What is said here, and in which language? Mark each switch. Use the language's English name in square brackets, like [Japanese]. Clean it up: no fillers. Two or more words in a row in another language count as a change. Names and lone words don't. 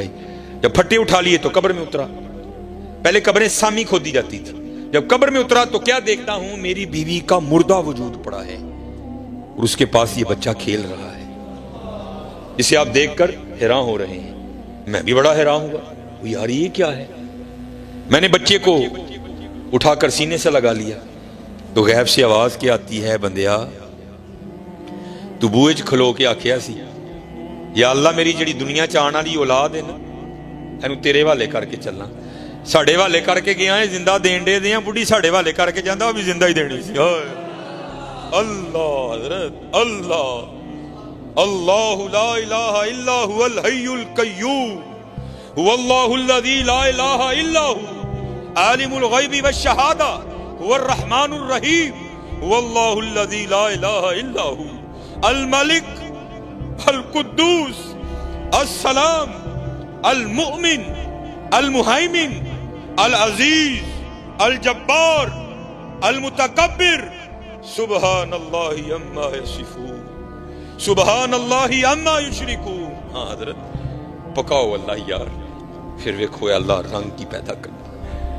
[Urdu] جب پھٹے اٹھا لیے تو قبر میں اترا. پہلے قبریں سامی کھودی جاتی تھی، جب قبر میں اترا تو کیا دیکھتا ہوں میری بیوی کا مردہ وجود پڑا ہے اور اس کے پاس یہ بچہ کھیل رہا ہے، اسے آپ دیکھ کر حیران ہو رہے ہیں. میں بھی بڑا حیران ہوا، یار یہ کیا ہے. میں نے بچے کو اٹھا کر سینے سے لگا لیا تو غیب سے آواز کیا آتی ہے، [Punjabi] بندیا تو بوئے چ کھلو کے آکھیا سی یا اللہ میری جڑی دنیا چ آن والی اولاد ہے نا اینو تیرے والے کر کے چلنا. ساڈے والے کر کے گیا ہے، زندہ دین دے دیاں، بڈھی ساڈے والے کر کے جاندا وہ بھی زندہ ہی دینی سی. [Arabic] اللہ حضرت اللہ اللہ لا الہ الا هو الحی القیوم هو اللہ الذی لا الہ الا هو عالم الغیب والشہادہ هو الرحمن الرحیم هو اللہ الذی لا الہ الا هو الملک القدوس السلام المؤمن المہیمن العزیز الجبار المتکبر سبحان اللہ عما یصفون. سبحان اللہ عما یشرکون. [Punjabi] ہاں حضرت پکاؤ اللہ یار. [Urdu] پھر دیکھو اللہ رنگ کی پیدا کرتا.